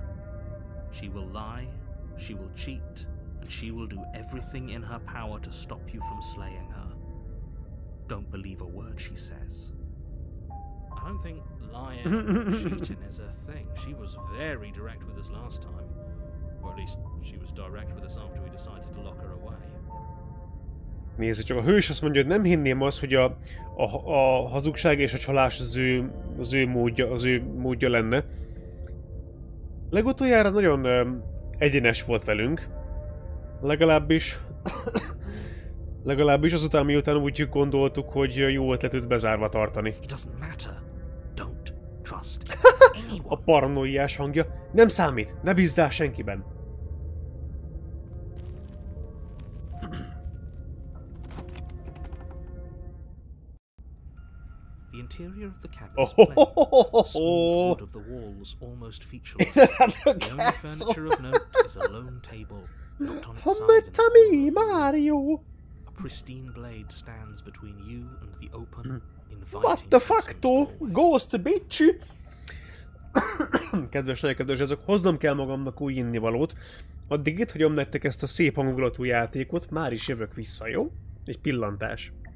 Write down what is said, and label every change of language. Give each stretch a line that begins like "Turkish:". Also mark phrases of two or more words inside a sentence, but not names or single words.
English: She will lie, she will cheat, and she will do everything in her power to stop you from slaying her. Don't believe a word she says. I don't think lying and cheating is a thing. She was very direct with us last time. Or at least she was direct with us after we decided to lock her away.
Hungarian: Nézd, csak a hős azt mondja, hogy nem hinném azt, hogy a hazugság és a csalás az ő módja lenne. Legutoljára nagyon egyenes volt velünk. Legalábbis azután, miután úgy gondoltuk, hogy jó ötlet őt bezárva tartani. A paranoiás hangja. Nem számít, ne bízzál senkiben.
English: The interior of the cabin is plain. The smooth wood of the walls almost featureless. The only furniture of note is a lone table, knocked on its side in the Mario! A pristine blade stands between you and the open, inviting What the fuck, Ghost bitch!
Hungarian: Kedves, nagyon kedves, ezek hoznom kell magamnak új innivalót. Addig itt hagyom nektek ezt a szép hangulatú játékot, már is jövök vissza, jó? Egy pillantás.